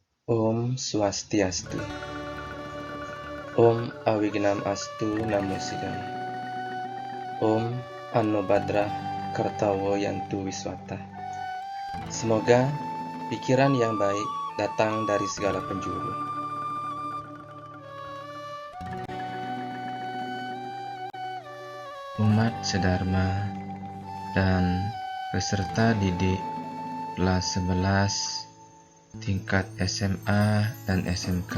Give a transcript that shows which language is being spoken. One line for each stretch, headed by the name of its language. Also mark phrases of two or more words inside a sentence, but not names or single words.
Sanskrit: ॐ स्वस्त्यस्तु. ॐ अविघ्नम् अस्तु नमो सिदय. ॐ अन्नोभद्र कर्तवो यन्तु विश्वत.
Indonesian: Semoga pikiran yang baik datang dari segala penjuru. Umat sedharma dan peserta didik kelas 11 tingkat SMA dan SMK.